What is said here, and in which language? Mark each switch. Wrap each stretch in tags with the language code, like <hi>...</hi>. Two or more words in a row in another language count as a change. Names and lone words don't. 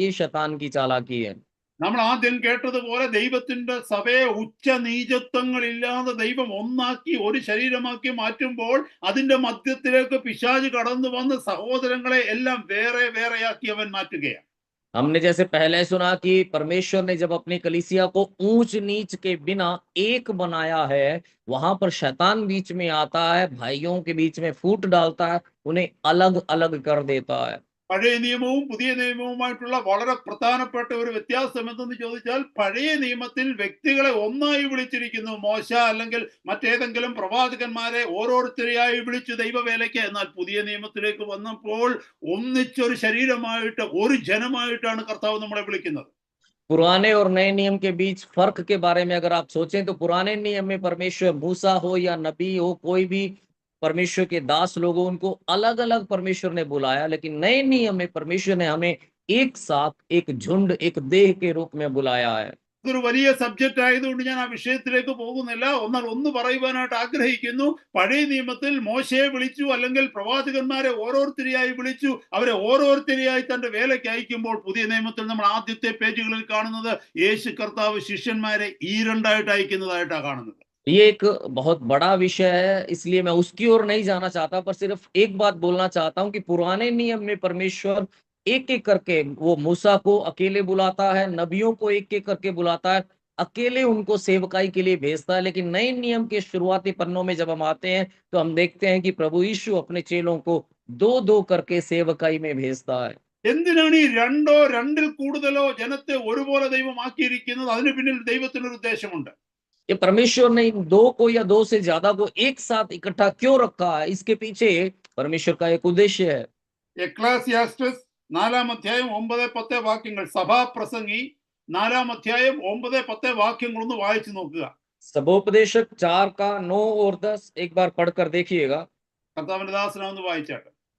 <hi>ये शैतान की चालाकी है।</hi> <ml>നമ്മൾ ആദ്യം കേട്ടതുപോലെ ദൈവത്തിന്റെ സഭയെ ഉച്ച നീചത്വങ്ങളില്ലാതെ ദൈവം ഒന്നാക്കി ഒരു ശരീരമാക്കി മാറ്റുമ്പോൾ അതിന്റെ മധ്യത്തിലേക്ക് പിശാച് കടന്നു വന്ന് സഹോദരങ്ങളെ എല്ലാം വേറെ വേറെയാക്കി അവൻ മാറ്റുകയാണ്.</ml> <hi>हमने जैसे पहले सुना कि परमेश्वर ने जब अपनी कलीसिया को ऊंच नीच के बिना एक बनाया है, वहां पर शैतान बीच में आता है, भाइयों के बीच में फूट डालता है, उन्हें अलग अलग कर देता है।</hi> <ml>പഴയ നിയമവും പുതിയ നിയമവുമായിട്ടുള്ള വളരെ പ്രധാനപ്പെട്ട ഒരു വ്യത്യാസം എന്തെന്ന് ചോദിച്ചാൽ, പഴയ നിയമത്തിൽ വ്യക്തികളെ ഒന്നായി വിളിച്ചിരിക്കുന്നു, മോശ അല്ലെങ്കിൽ മറ്റേതെങ്കിലും പ്രവാചകന്മാരെ ഓരോരുത്തരെയായി വിളിച്ചു ദൈവവേലയ്ക്ക്. എന്നാൽ പുതിയ നിയമത്തിലേക്ക് വന്നപ്പോൾ ഒന്നിച്ചൊരു ശരീരമായിട്ട് ഒരു ജനമായിട്ടാണ് കർത്താവ് നമ്മളെ വിളിക്കുന്നത്.</ml> <hi>पुराने और नए नियम के बीच फर्क के बारे में अगर आप सोचें तो पुराने नियम में परमेश्वर मूसा हो या नबी हो, कोई भी परमेश्वर के दास लोगों, उनको अलग अलग परमेश्वर ने बुलाया, लेकिन नए नियम में परमेश्वर ने हमें एक साथ, एक झुंड, एक देह के रूप में बुलाया है।</hi> <ml>ഇതൊരു വലിയ സബ്ജക്റ്റ് ആയതുകൊണ്ട് ഞാൻ ആ വിഷയത്തിലേക്ക് പോകുന്നില്ല. എന്നാൽ ഒന്ന് പറയുവാനായിട്ട് ആഗ്രഹിക്കുന്നു. പഴയ നിയമത്തിൽ മോശയെ വിളിച്ചു, അല്ലെങ്കിൽ പ്രവാചകന്മാരെ ഓരോരുത്തരെയായി വിളിച്ചു, അവരെ ഓരോരുത്തരെയായി തന്റെ വേലയ്ക്ക് അയക്കുമ്പോൾ പുതിയ നിയമത്തിൽ നമ്മൾ ആദ്യത്തെ പേജുകളിൽ കാണുന്നത് യേശു കർത്താവ് ശിഷ്യന്മാരെ ഈ രണ്ടായിട്ട് അയക്കുന്നതായിട്ടാണ് കാണുന്നത്.</ml> <hi>ये एक बहुत बड़ा विषय है, इसलिए मैं उसकी ओर नहीं जाना चाहता, पर सिर्फ एक बात बोलना चाहता हूं कि पुराने नियम में परमेश्वर एक एक करके वो मूसा को अकेले बुलाता है, नबियों को एक एक करके बुलाता है, अकेले उनको सेवकाई के लिए भेजता है। लेकिन नए नियम के शुरुआती पन्नों में जब हम आते हैं तो हम देखते हैं कि प्रभु यीशु अपने चेलों को दो दो करके सेवकाई में भेजता है।</hi> <ml>എന്തിനാണ് ഈ രണ്ടോ രണ്ടിൽ കൂടുതലോ ജനത്തെ ഒരുപോലെ ദൈവമാക്കിയിരിക്കുന്നത്? അതിന് പിന്നിൽ ദൈവത്തിനൊരു ഉദ്ദേശമുണ്ട്.</ml> <hi>ये परमेश्वर ने इन दो को या दो से ज्यादा को एक साथ इकट्ठा क्यों रखा है, इसके पीछे परमेश्वर का एक उद्देश्य है।</hi> <ml>എക്ലാസിയാസ്റ്റസ് 4-ാം അധ്യായം 9-10 വാക്യങ്ങൾ, സഭാപ്രസംഗി 4-ാം അധ്യായം 9-10 വാക്യങ്ങൾ ഒന്ന് വായിച്ചു നോക്കുക.</ml> <hi>सभोपदेशक 4 का 9 और 10 एक बार पढ़कर देखिएगा।</hi> <ml>കർത്താവിന്റെ ദാസന ഒന്ന് വായിച്ചാട്ടെ.</ml>